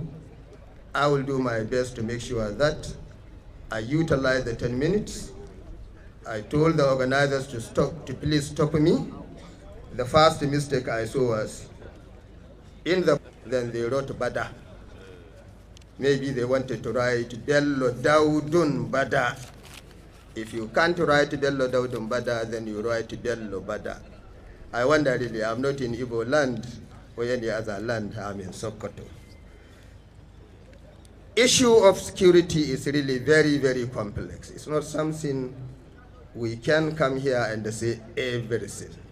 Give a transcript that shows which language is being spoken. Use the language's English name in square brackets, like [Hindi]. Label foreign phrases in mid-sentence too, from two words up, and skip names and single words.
[English] I will do my best to make sure that I utilize the 10 minutes. I told the organizers to please stop me. The first mistake I saw was then they wrote Bada. Maybe they wanted to write Bello Daudun Bada. If you can't write Bello Daudun Bada, then you write Bello Bada. I wonder really, I'm not in Igbo land or any other land, I'm in Sokoto. Issue of security is really very, very complex. It's not something we can come here and say everything.